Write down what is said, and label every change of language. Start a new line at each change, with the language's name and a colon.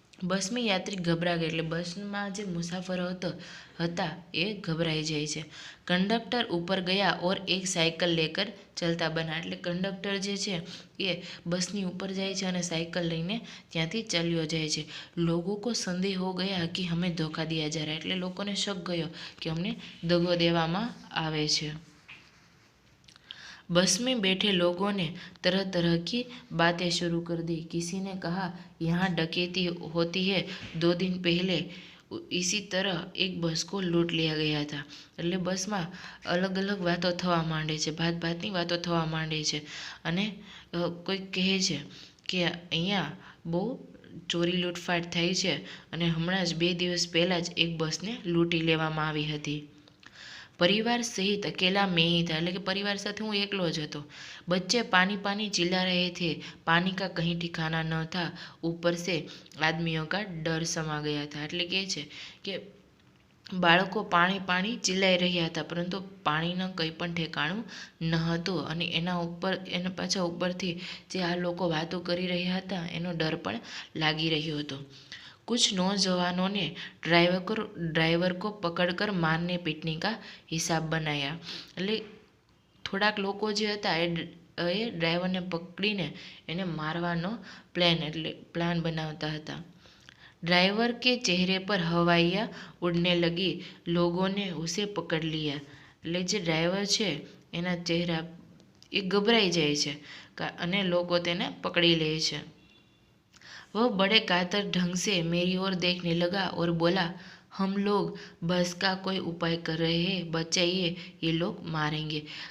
Hindi: बस में यात्री घबरा गए,
Gujarati: એટલે બસમાં જે મુસાફરો હતા એ ઘબરાઈ જાય છે।
Hindi: कंडक्टर ऊपर गया और एक साइकिल लेकर चलता बना।
Gujarati: એટલે કંડક્ટર જે છે એ બસની ઉપર જાય છે અને સાયકલ લઈને ત્યાંથી ચાલ્યો જાય છે।
Hindi: लोगों को संदेह हो गया कि हमें धोखा दिया जा रहा है।
Gujarati: એટલે લોકોને શક ગયો કે અમને દગો દેવામાં આવે છે।
Hindi: बस में बैठे लोगों ने तरह तरह की बातें शुरू कर दी। किसी ने कहा, यहाँ डकैती होती है, 2 दिन पहले इसी तरह एक बस को लूट लिया गया था।
Gujarati: એટલે બસમાં અલગ અલગ વાતો થવા માંડે છે, ભાતની વાતો થવા માંડે છે અને કોઈક કહે છે કે અહીંયા બહુ ચોરી લૂંટફાટ થઈ છે અને હમણાં જ 2 દિવસ પહેલાં જ એક બસને લૂંટી લેવામાં આવી હતી।
Hindi: परिवार सहित अकेला मैं ही था,
Gujarati: એટલે કે પરિવાર સાથે હું એકલો જ હતો।
Hindi: बच्चे पानी पानी चिल्ला रहे थे, पानी का कहीं ठिकाना न था, ऊपर से आदमियों का डर समा गया था।
Gujarati: એટલે કે છે કે બાળકો પાણી પાણી ચિલ્લાઈ રહ્યા હતા, પરંતુ પાણીનું કંઈ પણ ઠેકાણું ન હતું અને એના પાછા ઉપરથી જે આ લોકો વાતો કરી રહ્યા હતા એનો ડર પણ લાગી રહ્યો હતો।
Hindi: कुछ नौजवानों ने ड्राइवर को पकड़कर मारने पीटने का हिसाब बनाया।
Gujarati: એટલે થોડાક લોકો જે હતા એ ડ્રાઈવરને પકડીને એને મારવાનો પ્લાન બનાવતા હતા।
Hindi: ड्राइवर के चेहरे पर हवाइयाँ उड़ने लगी, लोगों ने उसे पकड़ लिया।
Gujarati: એટલે જે ડ્રાઈવર છે એના ચહેરા એ ગભરાઈ જાય છે અને લોકો તેને પકડી લે છે।
Hindi: वह बड़े कातर ढंग से मेरी ओर देखने लगा और बोला, हम लोग बस का कोई उपाय कर रहे हैं, बचाइए, ये लोग मारेंगे।